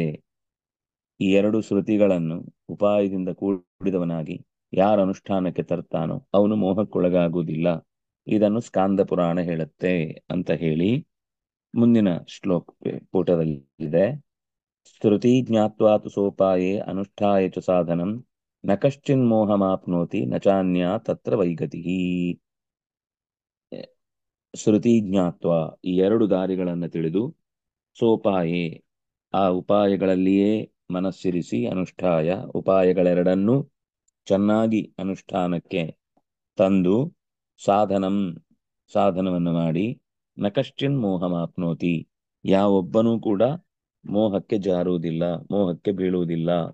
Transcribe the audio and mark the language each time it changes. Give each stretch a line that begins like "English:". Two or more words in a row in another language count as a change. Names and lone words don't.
Kannada: ಈ ಎರಡು ಶ್ರುತಿಗಳನ್ನು ಉಪಾಯದಿಂದ ಕೂಡಿದವನಾಗಿ ಯಾರ ಅನುಷ್ಠಾನಕ್ಕೆ ತರ್ತಾನೋ ಅವನು ಮೋಹಕ್ಕೊಳಗಾಗುವುದಿಲ್ಲ. ಇದನ್ನು ಸ್ಕಾಂದ ಪುರಾಣ ಹೇಳುತ್ತೆ ಅಂತ ಹೇಳಿ ಮುಂದಿನ ಪುಟದಲ್ಲಿದೆ.
Sanskrit: ಶ್ರುತಿ ಜ್ಞಾತ್ವಾತು ಸೋಪಾಯೇ ಅನುಷ್ಠಾಯ ಚ ಸಾಧನಂ ನ ಕಶ್ಚಿನ್ ಮೋಹಮಾಪ್ನೋತಿ ನ ಚಾನ್ಯಾ ತತ್ರ ವೈಗತಿ. ಶ್ರುತಿ ಜ್ಞಾತ್ವ,
Kannada: ಈ ಎರಡು ದಾರಿಗಳನ್ನು ತಿಳಿದು, ಸೋಪಾಯೇ, ಆ ಉಪಾಯಗಳಲ್ಲಿಯೇ ಮನಸ್ಸಿರಿಸಿ, ಅನುಷ್ಠಾಯ, ಉಪಾಯಗಳೆರಡನ್ನೂ ಚೆನ್ನಾಗಿ ಅನುಷ್ಠಾನಕ್ಕೆ ತಂದು, ಸಾಧನವನ್ನು ಮಾಡಿ,
Sanskrit: ನ ಕಶ್ಚಿನ್ ಮೋಹಮಾಪ್ನೋತಿ,
Kannada: ಯಾವೊಬ್ಬನೂ ಕೂಡ ಮೋಹಕ್ಕೆ ಜಾರುವುದಿಲ್ಲ, ಮೋಹಕ್ಕೆ ಬೀಳುವುದಿಲ್ಲ.